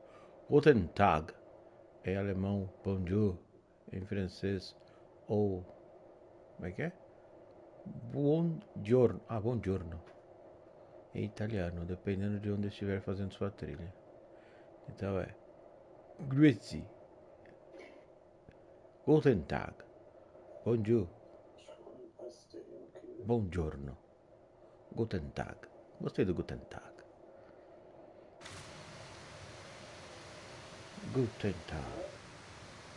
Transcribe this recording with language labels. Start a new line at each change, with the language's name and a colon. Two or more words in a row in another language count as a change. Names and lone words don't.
German: Guten Tag
Portuguese: em alemão bonjour. Em francês ou... Como é que é?
Italian: Buongiorno. Buongiorno.
Portuguese: Em italiano, dependendo de onde estiver fazendo sua trilha. Então é
German: Grüezi. Guten Tag.
French: Bonjour. Buongiorno.
German: Guten Tag.
Portuguese: Gostei do
German: Guten Tag. Guten Tag.